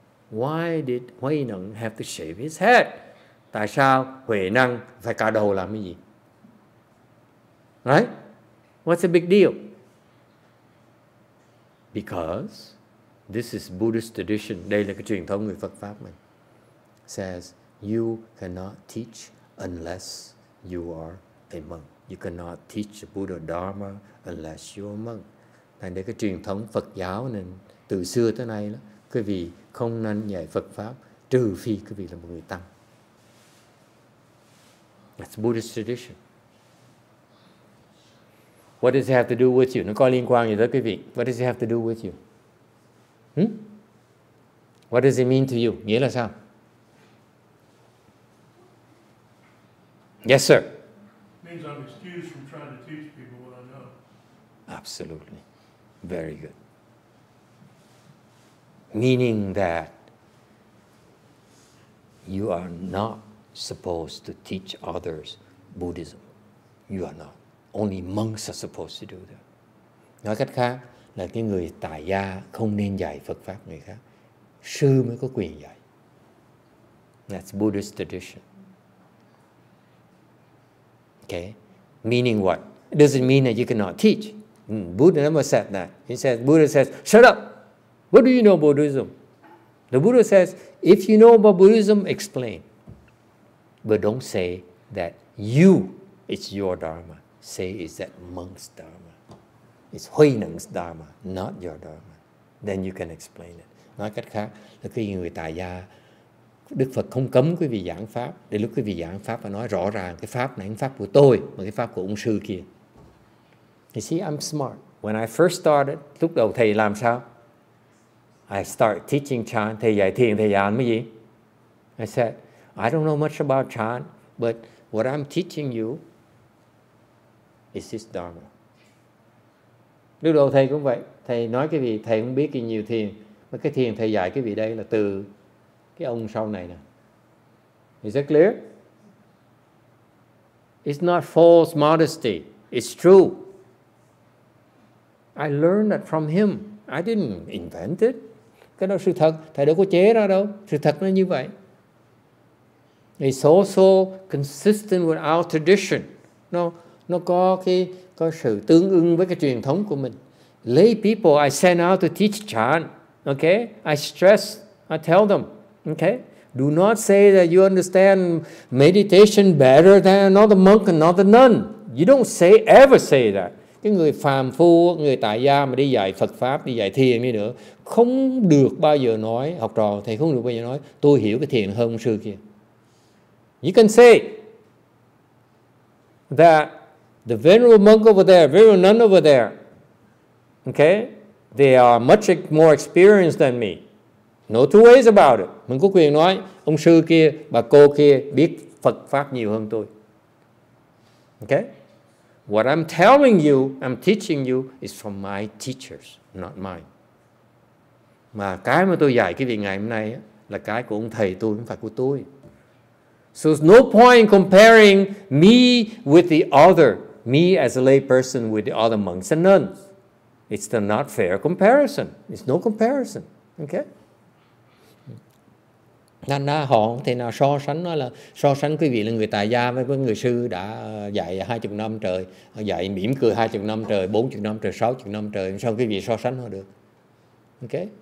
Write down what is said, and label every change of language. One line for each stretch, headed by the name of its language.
English: Why did Huệ Năng have to shave his head?
Vietnamese: Tại sao Huệ Năng phải cạo đầu làm cái gì?
English: Right? What's the big deal? Because this is Buddhist tradition.
Vietnamese: Đây là cái truyền thống người Phật Pháp mình.
English: says you cannot teach unless you are a monk. You cannot teach the Buddha Dharma unless you are a monk.
Vietnamese: Thành ra cái truyền thống Phật giáo nên từ xưa tới nay đó, quý vị không nên dạy Phật pháp trừ phi quý vị là một người tăng.
English: That's Buddhist tradition. What does it have to do with you?
Vietnamese: Nó có liên quan gì tới quý vị?
English: What does it have to do with you? What does it mean to you?
Vietnamese: Nghĩa là sao?
English: Yes, sir. It means I'm excused from trying to teach people what I know. Absolutely. Very good. Meaning that you are not supposed to teach others Buddhism. You are not. Only monks are supposed to do that.
Vietnamese: Nói cách khác là cái người tại gia không nên dạy Phật pháp người khác. Sư mới có quyền dạy.
English: That's Buddhist tradition. Okay? Meaning what? It doesn't mean that you cannot teach. Buddha never said that. Buddha says, shut up. What do you know about Buddhism? The Buddha says, if you know about Buddhism, explain. But don't say that it's your Dharma. Say it's that monk's Dharma. It's Huineng's Dharma, not your Dharma. Then you can explain it.
Vietnamese: Nói cách khác là khi người tại gia, Đức Phật không cấm quý vị giảng pháp. Để lúc quý vị giảng pháp và nói rõ ràng cái pháp này là pháp của tôi, mà cái pháp của ông sư kia.
English: You see, I'm smart. When I first started,
Vietnamese: lúc đầu thầy làm sao?
English: I start teaching chant.
Vietnamese: Thầy dạy thiền, thầy dạy cái gì?
English: I said, I don't know much about chant, but what I'm teaching you is this Dharma.
Vietnamese: Lúc đầu thầy cũng vậy. Thầy nói cái gì, thầy không biết cái nhiều thiền. Mà cái thiền thầy dạy cái vị đây là từ cái ông sau này nè.
English: Is that clear? It's not false modesty. It's true. I learned that from him. I didn't invent it.
Vietnamese: Cái đó sự thật. Thầy đâu có chế ra đâu. Sự thật nó như vậy.
English: It's also consistent with our tradition.
Vietnamese: Nó có sự tương ưng với cái truyền thống của mình.
English: Lay people I send out to teach chant. Okay? I stress. I tell them. Okay? Do not say that you understand meditation better than another monk and another nun. You don't ever say that.
Vietnamese: Cái người phàm phu, người tại gia mà đi dạy Phật Pháp, đi dạy thiền đi nữa, không được bao giờ nói, học trò thầy không được bao giờ nói, tôi hiểu cái thiền hơn ông sư kia.
English: You can say that the venerable monk over there, venerable nun over there, okay, they are much more experienced than me. No two ways about it.
Vietnamese: Mình có quyền nói, ông sư kia, bà cô kia biết Phật Pháp nhiều hơn tôi.
English: Okay? What I'm telling you, I'm teaching you is from my teachers, not mine.
Vietnamese: Mà cái mà tôi dạy cái vị ngày hôm nay là cái của ông thầy tôi, không phải của tôi.
English: So there's no point in comparing me with the other, me as a lay person with the other monks and nuns. It's not fair comparison. It's no comparison. Okay?
Vietnamese: Nên họ không thể nào so sánh, nó là so sánh quý vị là người tại gia với người sư đã dạy 20 năm trời, dạy mỉm cười 20 năm trời, 40 năm trời, 60 năm trời, sao quý vị so sánh họ được? Ok?